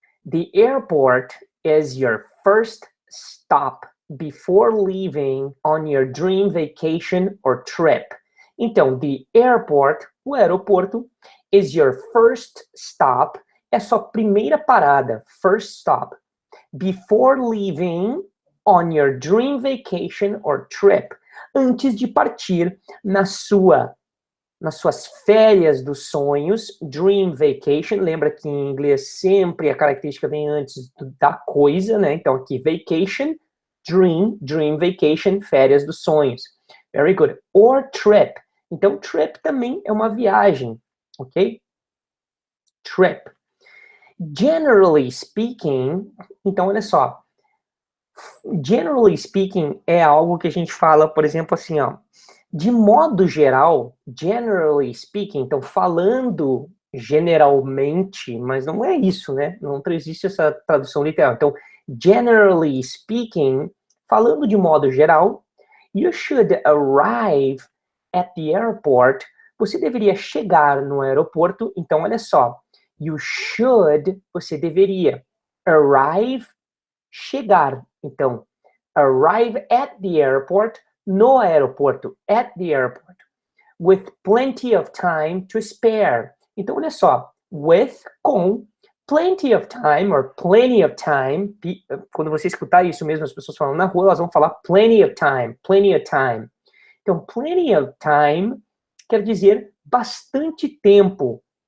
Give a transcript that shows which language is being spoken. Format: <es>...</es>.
<en>The airport is your first stop before leaving on your dream vacation or trip.</en> <pt>Então,</pt> <en>the airport,</en> <pt>o aeroporto,</pt> <en>is your first stop,</en> <pt>é sua primeira parada,</pt> <en>first stop, before leaving on your dream vacation or trip,</en> <pt>antes de partir nas suas férias dos sonhos,</pt> <en>dream vacation,</en> <pt>lembra que em inglês sempre a característica vem antes da coisa, né? Então aqui,</pt> <en>vacation, dream vacation,</en> <pt>férias dos sonhos.</pt> <en>Very good. Or trip.</en> <pt>Então, trip também é uma viagem, ok? Trip.</pt> <en>Generally speaking,</en> <pt>então olha só,</pt> <en>generally speaking</en> <pt>é algo que a gente fala, por exemplo, assim, ó, de modo geral, generally speaking, então falando generalmente, mas não é isso, né? Não existe essa tradução literal.</pt> <en>Então, generally speaking,</en> <pt>falando de modo geral,</pt> <en>you should arrive at the airport.</en> <pt>Você deveria chegar no aeroporto. Então, olha só,</pt> <en>you should,</en> <pt>você deveria,</pt> <en>arrive,</en> <pt>chegar.</pt> <en>Então, arrive at the airport,</en> <pt>no aeroporto,</pt> <en>at the airport, with plenty of time to spare.</en> <pt>Então, olha só,</pt> <en>with,</en> <pt>com,</pt> <en>plenty of time, or plenty of time,</en> <pt>quando você escutar isso mesmo, as pessoas falando na rua, elas vão falar</pt> <en>plenty of time, plenty of time.</en> <pt>Então,</pt> <en>plenty of time</en> <pt>quer dizer bastante tempo.</pt>